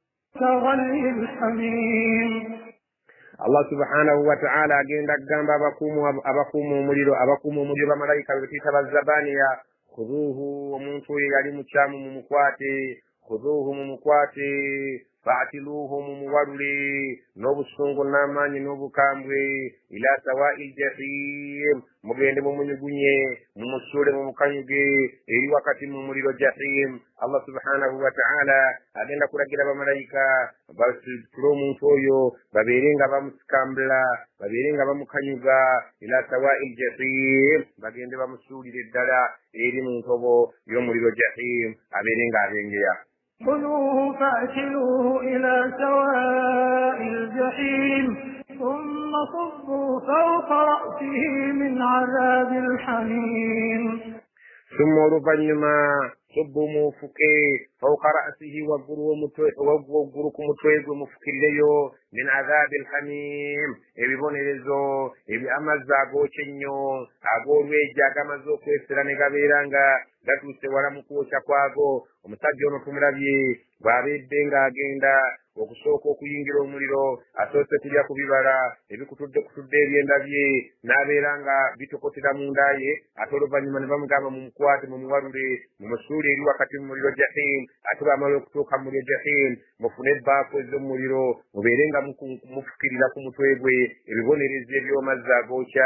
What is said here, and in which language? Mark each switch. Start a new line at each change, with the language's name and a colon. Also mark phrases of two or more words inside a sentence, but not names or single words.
Ganda: Allah
Arabic: سبحانه وتعالى
Ganda: agenda kugamba abakuuma omuliro bamalayika be tuyita bazzabaniya khuduuhu omuntu oyo yali mukyamu mumukwate khuduuhu mumukwate fa'tiluhum muwaruli n'obusungu n'amaanyi n'obukambwe
Arabic: إلى سواء الجحيم
Ganda: mugende mumunyugunye mumusuule mumukanyuge eri wakati mu muliro jahim. Allah
Arabic: سبحانه وتعالى
Ganda: agenda kulagira bamalayika basitule omuntu oyo babeere nga bamusikambula babeere nga bamukanyuga
Arabic: إلى سواء الجحيم
Ganda: bagende bamusuulire ddala eri mu ntobo y'omuliro jahim abeere nga abengeya.
Arabic: خذوه فأكلوه إلى سواء الجحيم ثم صبوا فوق رأسه من عذاب الحميم.
Ganda: ثم oluvannyuma صبوا mufuke
Arabic: فوق رأسه
Ganda: waggulu ku mutwe gwe mufukirireyo
Arabic: من عذاب الحميم
Ganda: ebibonerezo amazzi agookya ennyo ag'olwejja agamaze okwesera ne gabeera nga gatuuse wala mu kwokya kwago. Omusajja ono tumulabye bw'abeedde ng'agenda okusooka okuyingira omuliro asoose kulya ku bibala ebikutudde ebyenda bye n'abeera nga bitokotera munda ye ate oluvannyuma ne bamugamba mumukwate mumuwalule mumusuule eri wakati mu muliro jahim ate bamala okutuuka mu muliro jahim mufune ebbaafu ez'omuliro mubeere nga mufukirira ku mutwe gwe ebibonerezo eby'omazzi agookya.